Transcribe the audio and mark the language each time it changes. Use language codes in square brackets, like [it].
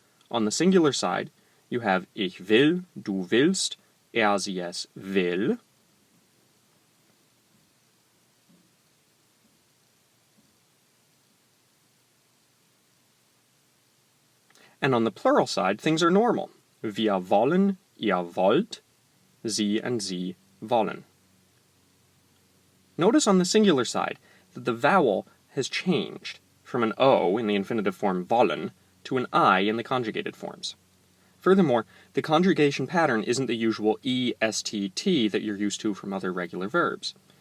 [en] On the singular side, you have [de] ich will, du willst, er, sie, es will. [en] And on the plural side, things are normal. [de] Wir wollen, ihr wollt, sie and sie wollen. [en] Notice on the singular side that the vowel has changed from an O in the infinitive form wollen to an I in the conjugated forms. Furthermore, the conjugation pattern isn't the usual E-S-T-T that you're used to from other regular verbs.